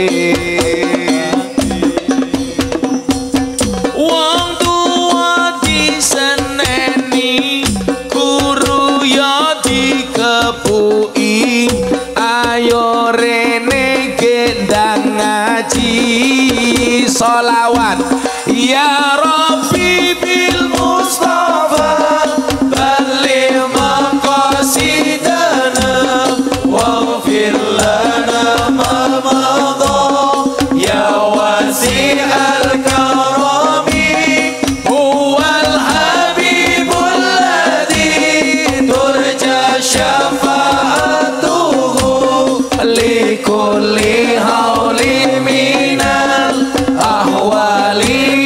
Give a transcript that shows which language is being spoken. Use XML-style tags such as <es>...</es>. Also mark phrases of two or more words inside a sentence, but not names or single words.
<jv>wong tua diseneni, guru ya dikepuki, ayo rene gendang ngaji sholawat</jv> <ar>يا رب بالمصطفى بلغ مقاصدنا واغفر لنا ما مضى يا واسع الكرم هو الحبيب الذي ترجى شفاعته لكل هول من الأهوال.</ar>